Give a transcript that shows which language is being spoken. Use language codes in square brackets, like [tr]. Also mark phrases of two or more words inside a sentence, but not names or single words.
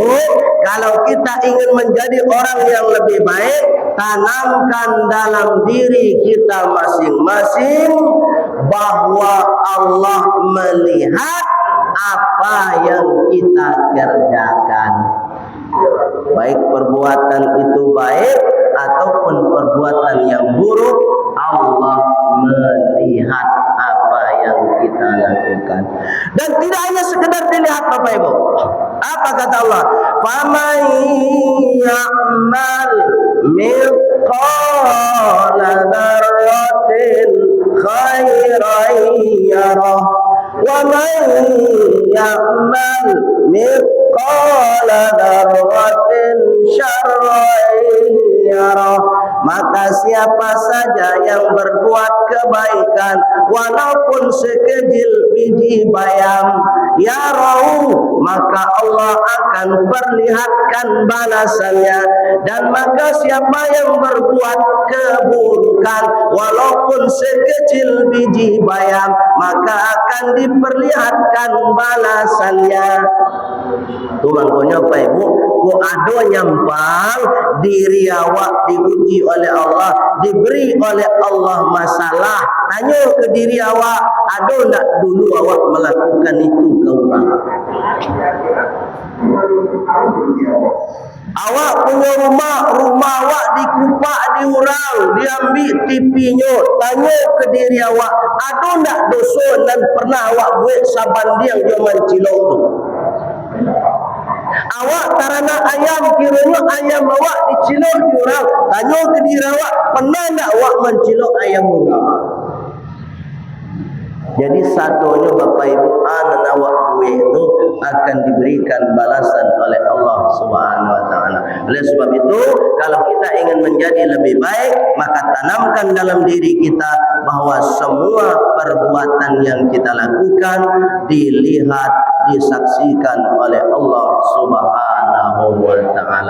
[id] Kalau kita ingin menjadi orang yang lebih baik, tanamkan dalam diri kita masing-masing bahwa Allah melihat apa yang kita kerjakan. Baik perbuatan itu baik ataupun perbuatan yang buruk, Allah melihat apa yang kita lakukan. Dan tidak hanya sekedar dilihat Bapak Ibu. Apa kata Allah? [ar] فمن يعمل مثقال ذرة خيرا يره ومن يعمل مثقال ذرة شرا يره. [id] Maka siapa saja yang berbuat kebaikan walaupun sekecil biji bayam, yarau, maka Allah akan perlihatkan balasannya. Dan maka siapa yang berbuat keburukan walaupun sekecil biji bayam, maka akan diperlihatkan balasannya. [min] Tu mangkonya [id] Pak Ibu, [min] ku ado nyampang diri awak [id] diuji oleh Allah, diberi oleh Allah masalah. Tanya ke diri awak, ada tak dulu awak melakukan itu ke orang? Awak punya rumah awak dikupak di orang, diambil TV-nya. Tanya ke diri awak, ada tak dosa dan pernah awak buat saban dia yang mencilok tu? Awak karena ayam, kiranya ayam awak dicilok di orang. Tanya ke diri awak, pernah tak awak mencilok ayam orang? Jadi satunya Bapak Ibu, anak awak buat itu akan diberikan balasan oleh Allah [ar] سبحانه وتعالى. [id] Oleh sebab itu, kalau kita ingin menjadi lebih baik, maka tanamkan dalam diri kita bahwa semua perbuatan yang kita lakukan dilihat, disaksikan oleh Allah [ar] سبحانه وتعالى.